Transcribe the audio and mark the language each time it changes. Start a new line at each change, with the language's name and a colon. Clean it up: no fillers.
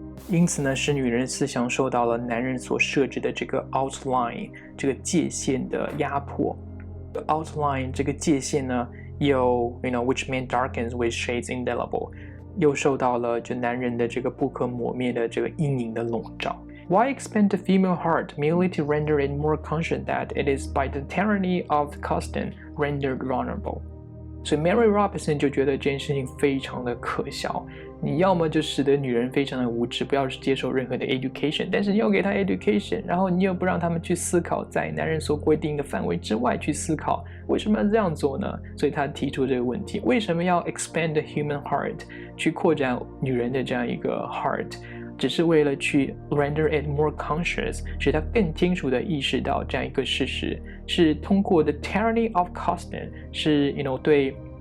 Chinese: 因此呢，使女人思想受到了男人所设置的这个 outline 这个界限的压迫。 outline 这个界限呢，有
English: which man darkens with shades indelible，
Chinese: 又受到了就男人的这个不可磨灭的这个阴影的笼罩。
English: Why expand the female heart merely to render it more conscious that it is by the tyranny of custom rendered vulnerable？
Chinese: 所以 Mary Robinson 就觉得这件事情非常的可笑，你要么就使得女人非常的无知，不要接受任何的 education， 但是你要给她 education， 然后你又不让他们去思考，在男人所规定的范围之外去思考，为什么要这样做呢？所以他提出这个问题，为什么要
English: expand the human heart，
Chinese: 去扩展女人的这样一个 heart， 只是为了去
English: render it more conscious，
Chinese: 使她更清楚地意识到这样一个事实，是通过
English: the tyranny of custom，
Chinese: 是对